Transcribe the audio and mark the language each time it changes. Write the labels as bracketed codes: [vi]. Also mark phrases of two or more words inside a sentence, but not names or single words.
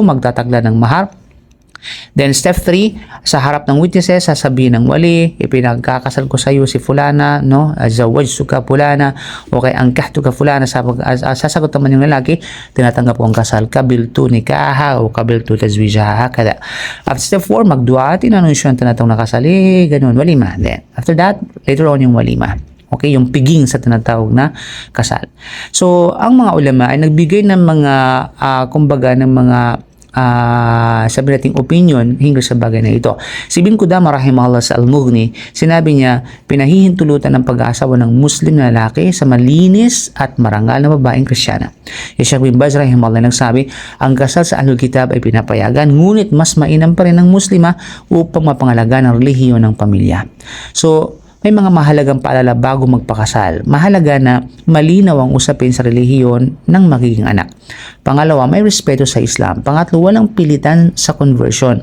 [tl] Step 2, magtatagla ng mahar. Then step 3, sa harap ng witnesses, sasabihin ng wali, ipinagkakasal ko sa iyo si fulana, no? [ar] أزوجتك فلانة, [tl] o kay [ar] أنكحتك فلانة. [tl] Sasagot naman yung lalaki, tinatanggap ko ang kasal, [ar] قبلت نكاحها [tl] o [ar] قبلت تزويجها, [tl] kada. [en] After step 4, [tl] magdua, tinanunsyo ang tinatawag na kasal, ganun, walima. [en] Then after that, later on yung walima. [tl] Okay, yung piging sa tinatawag na kasal. So, ang mga ulama ay nagbigay ng mga, kumbaga, ng mga sabi nating opinion hinggil sa bagay na ito. Si Ibn Qudamah rahimahullah sa Al-Mughni, sinabi niya, pinahihintulutan ng pag-aasawa ng Muslim na lalaki sa malinis at marangal na babaeng Kristiyana. Sheikh bin Baz rahimahullah nagsabi, ang kasal sa [ar] أهل الكتاب [tl] ay pinapayagan, ngunit mas mainam pa rin ng Muslima upang mapangalagaan ang relihiyon ng pamilya. So, may mga mahalagang paalala bago magpakasal. Mahalaga na malinaw ang usapin sa relihiyon ng magiging anak. Pangalawa, may respeto sa Islam. Pangatlo, walang pilitan sa conversion.